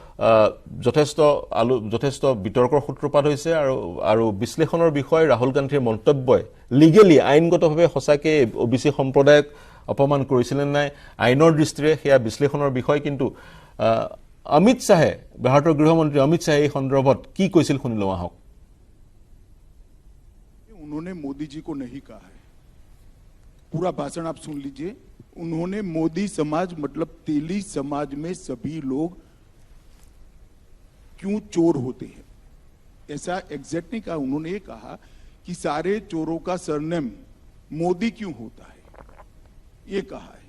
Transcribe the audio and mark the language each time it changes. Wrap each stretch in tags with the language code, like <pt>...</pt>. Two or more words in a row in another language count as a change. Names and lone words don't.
<as>যথেষ্ট বিতৰ্কৰ সূত্ৰপাত হৈছে আৰু বিশ্লেষণৰ বিষয় ৰাহুল গান্ধীৰ মন্তব্যই লিগেলি আইনগতভাৱে সঁচাকৈ ওবিসি সম্প্ৰদায়ক অপমান কৰিছিল নাই আইনৰ দৃষ্টিৰে সেয়া বিশ্লেষণৰ বিষয় কিন্তু অমিত শাহে ভাৰতৰ গৃহমন্ত্ৰী অমিত শাহে এই সন্দৰ্ভত কি কৈছিল শুনি লওঁ আহক</as> <hi>उन्होंने मोदी जी को नहीं कहा है पूरा भाषण आप सुन लीजिए उन्होंने मोदी समाज मतलब तेली समाज में सभी लोग क्यों चोर होते हैं ऐसा एग्जैक्ट नहीं कहा उन्होंने ये कहा कि सारे चोरों का सरनेम मोदी क्यों होता है ये कहा है</hi>